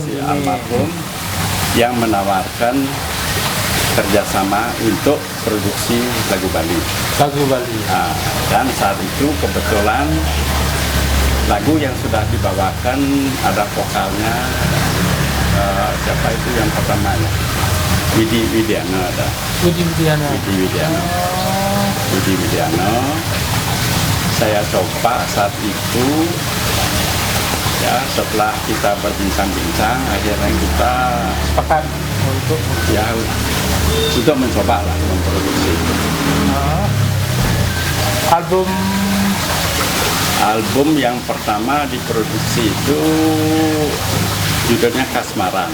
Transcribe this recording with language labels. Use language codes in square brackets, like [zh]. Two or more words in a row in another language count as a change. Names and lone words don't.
[id] almarhum, yang menawarkan kerjasama untuk produksi lagu Bali. Lagu Bali. Nah, dan saat itu kebetulan lagu yang sudah dibawakan ada vokalnya, siapa itu yang pertama ya? Widi Widiano ada. Widi Widiano. Widi Widiano. Saya coba saat itu, ya setelah kita berbincang-bincang, akhirnya kita Sepakat untuk ya untuk mencoba lah memproduksi itu. Album yang pertama diproduksi itu judulnya Kasmaran.